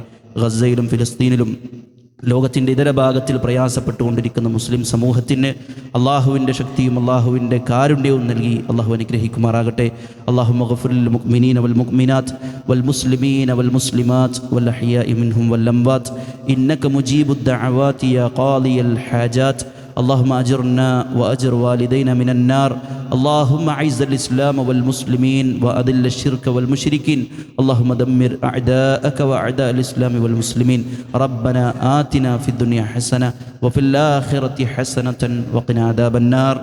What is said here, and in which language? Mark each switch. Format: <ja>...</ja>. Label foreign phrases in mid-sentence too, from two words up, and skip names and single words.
<ml>ഗസയിലും ഫിലിസ്തീനിലും ലോകത്തിൻ്റെ ഇതര ഭാഗത്തിൽ പ്രയാസപ്പെട്ടുകൊണ്ടിരിക്കുന്ന മുസ്ലിം സമൂഹത്തിന് അള്ളാഹുവിൻ്റെ ശക്തിയും അള്ളാഹുവിൻ്റെ കാരുണ്യവും നൽകി അള്ളാഹു അനുഗ്രഹിക്കുമാറാകട്ടെ.</ml> <ar>اللهم اغفر للمؤمنين والمؤمنات والمسلمين والمسلمات والأحياء منهم والأموات إنك مجيب الدعوات يا قاضي الحاجات. اللهم أجرنا وأجر والدينا من النار. اللهم أعز الإسلام والمسلمين وأذل الشرك والمشركين. اللهم دمر أعداءك وأعداء الإسلام والمسلمين. ربنا آتنا في الدنيا حسنة وفي الآخرة حسنة وقنا عذاب النار.</ar>